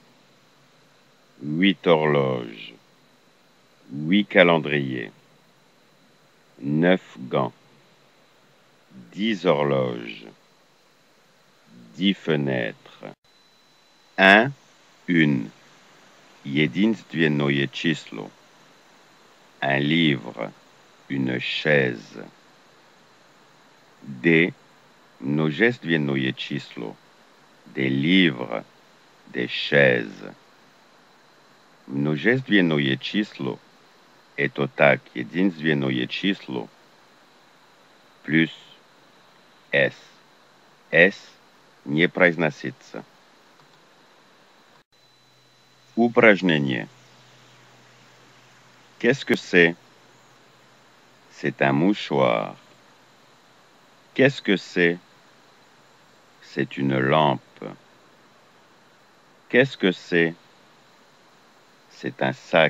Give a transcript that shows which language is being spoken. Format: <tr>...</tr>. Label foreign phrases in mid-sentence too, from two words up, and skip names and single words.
<fr>Huit horloges. Huit calendriers. 9 gants. 10 horloges. 10 fenêtres. 1, une.</fr> <ru>Единственное число.</ru> <fr>Un livre, une chaise. Des,</fr> <ru>множественное число.</ru> <fr>Des livres, des chaises.</fr> <ru>Множественное число – это так, единственное число плюс s. S не произносится. Упражнение.</ru> <fr>Qu'est-ce que c'est? C'est un mouchoir. Qu'est-ce que c'est? C'est une lampe. Qu'est-ce que c'est? C'est un sac.</fr>